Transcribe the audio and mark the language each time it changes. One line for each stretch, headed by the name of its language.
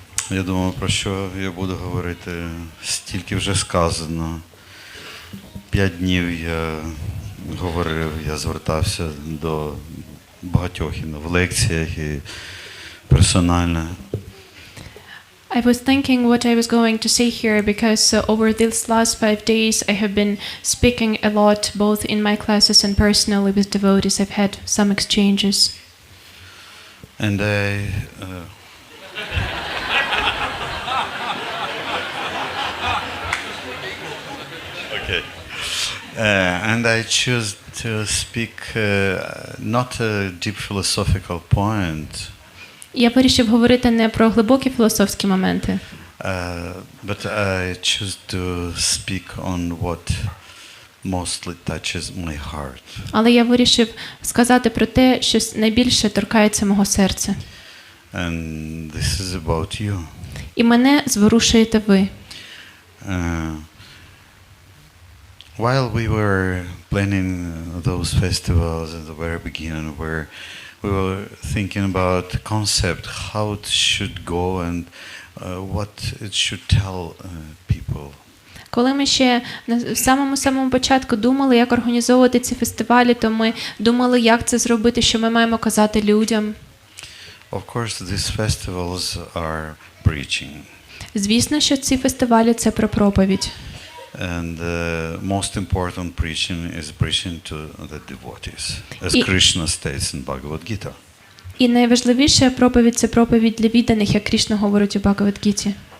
Ukrainian: Я думав, про що я буду говорити. Стільки вже сказано. 5 днів я говорив, я звертався до багатьох і в лекціях, і персонально.
English: I was thinking what I was going to say here because over these last 5 days I have been speaking a lot both in my classes and personally with devotees. I've had some exchanges. And okay. And I choose to speak not a deep philosophical point.
Ukrainian: Я вирішив говорити не про глибокі філософські моменти.
English: But I choose to speak on what mostly touches my heart.
Ukrainian: Але я вирішив сказати про те, що найбільше торкається мого серця.
English: And this is about you.
Ukrainian: І мене зворушуєте ви.
English: While we were planning those festivals at the very beginning, where we were thinking about the concept, how it should go and what it should tell people.
Ukrainian: Коли ми ще на самому початку думали, як організовувати ці фестивалі, то ми думали, як це зробити, що ми маємо казати людям.
English: Of course, these festivals are preaching.
Ukrainian: Звісно, що ці фестивалі – це про проповідь.
English: And the most important preaching is preaching to the devotees, as Krishna states in Bhagavad Gita.
Ukrainian: І найважливіша проповідь – це проповідь для відданих, як Кришна говорить у Бхагавад-гіті.